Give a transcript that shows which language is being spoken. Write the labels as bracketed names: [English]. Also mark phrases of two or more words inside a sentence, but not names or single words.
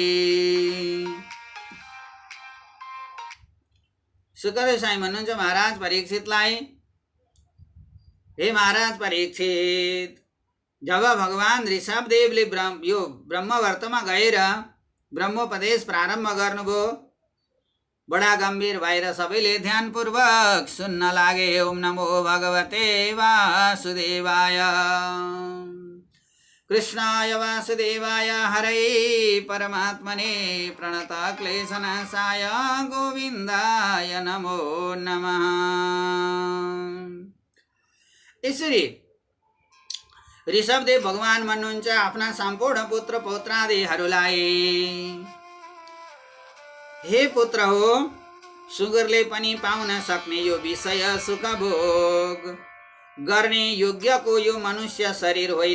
[Nepali] सुखदेव साईं भन्नुहुन्छ महाराज परीक्षितलाई, हे महाराज परीक्षित, जब भगवान ऋषभदेवले यो ब्रह्मवर्तमा गएर ब्रह्मोपदेश प्रारम्भ गर्नुभयो, बडा गम्भीर भएर सबैले ध्यानपूर्वक सुन्न लागे। [Sanskrit] ओम नमो भगवते वासुदेवाय। कृष्णाय वासुदेवाय हरे परमात्मने प्रणत क्लेशनाशाय गोविन्दाय नमो नमः। [Nepali] यसरी ऋषभदेव भगवान भन्नुहुन्छ आफ्ना सम्पूर्ण पुत्र पौत्रादिहरूलाई, हे पुत्र हो, सुगरले पनि पाउन सक्ने यो विषय सुख भोग गर्ने योग्यको यो मनुष्य शरीर होइन।